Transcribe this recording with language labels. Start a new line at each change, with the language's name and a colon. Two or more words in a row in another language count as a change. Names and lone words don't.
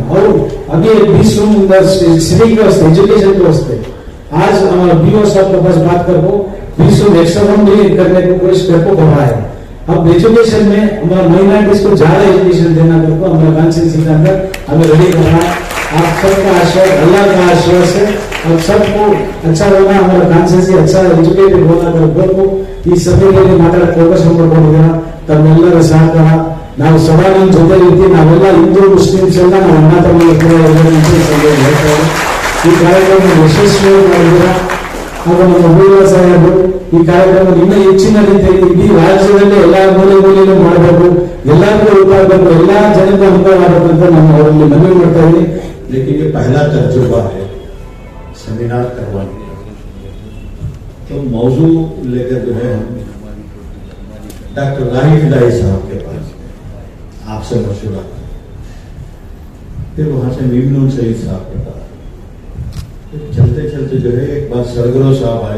Hindi: और अभी 20 रूम सिटी के वास्ते, एजुकेशन के वास्ते आज हमारा BO साहब के पास बात करो 20 रूम
English: extra room
Hindi: भी करने को कोशिश करको कर रहा है। अब एजुकेशन में हमारा माइनॉरिटीज को ज्यादा एजुकेशन देना करको हमारा कॉन्सेंस के अंदर हमें रेडी करना। आप सबका आशीर्वाद, अल्लाह का आशीर्वाद से अब सबको अच्छा होना, हमारा कॉन्सेंस अच्छा एजुकेटेड होना करको
Kannada: ಈ ಸಭೆಯಲ್ಲಿ ಮಾತಾಡಕ್ಕೆ ಅವಕಾಶ ಮಾಡಿಕೊಂಡಿದ್ದೀರ, ತಮ್ಮೆಲ್ಲರ ಸಹಕಾರ ನಾವು ಸದಾ ನಿಮ್ಮ ಜೊತೆ ಇರ್ತೀವಿ. ನಾವೆಲ್ಲ ಹಿಂದೂ ಮುಸ್ಲಿಮ್ಸ್ ಎಲ್ಲ ನಾವು ಅಣ್ಣ ತಮ್ಮ ಈ ಕಾರ್ಯಕ್ರಮ ಯಶಸ್ವಿಯಾಗಿ ಮಾಡಿದ್ದೀರ. ಹಾಗೂ ನಮ್ಮ ಹೂವಿನ ಸಾಹೇಬರು ಈ ಕಾರ್ಯಕ್ರಮ ಇನ್ನೂ ಹೆಚ್ಚಿನ ರೀತಿಯಲ್ಲಿ ಇಡೀ ರಾಜ್ಯದಲ್ಲಿ ಎಲ್ಲಾ ಮೂಲೆಯಲ್ಲೂ ಮಾಡಬೇಕು, ಎಲ್ಲರಿಗೂ ಉಪಯೋಗ, ಎಲ್ಲಾ ಜನಕ್ಕೂ ಅನುಕೂಲ ಆಗಬೇಕು ಅಂತ ನಾನು ಅವರಲ್ಲಿ ಮನವಿ ಮಾಡ್ತಾ ಇದ್ದೀನಿ.
Hindi: लेकिन ये पहला तजुर्बा है सेमिनार करवाने का, तो मौजू लेकर जो है हम डॉक्टर राहिफ इलाही साहब के पास आपसे मशवरा, फिर वहां से मीमनून सईद साहब के पास, फिर चलते चलते जो है एक बार सरगरो साहब आए।